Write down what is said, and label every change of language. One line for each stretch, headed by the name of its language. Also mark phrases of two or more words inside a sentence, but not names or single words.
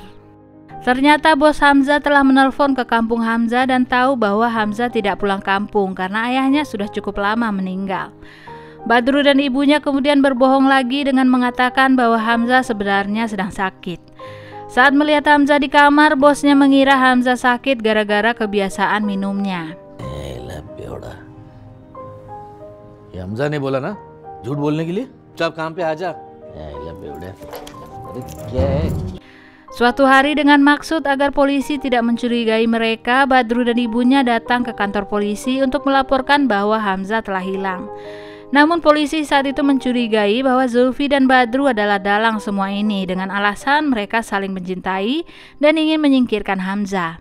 Indonesian: Ternyata bos Hamzah telah menelpon ke kampung Hamzah dan tahu bahwa Hamzah tidak pulang kampung karena ayahnya sudah cukup lama meninggal. Badru dan ibunya kemudian berbohong lagi dengan mengatakan bahwa Hamzah sebenarnya sedang sakit. Saat melihat Hamzah di kamar, bosnya mengira Hamzah sakit gara-gara kebiasaan minumnya.
Hindi: ये हमजा ने बोला ना झूठ बोलने के लिए चुप काम पे आजा।
Indonesian: Suatu hari dengan maksud agar polisi tidak mencurigai mereka, Badru dan ibunya datang ke kantor polisi untuk melaporkan bahwa Hamzah telah hilang. Namun polisi saat itu mencurigai bahwa Zulfi dan Badru adalah dalang semua ini dengan alasan mereka saling mencintai dan ingin menyingkirkan Hamzah.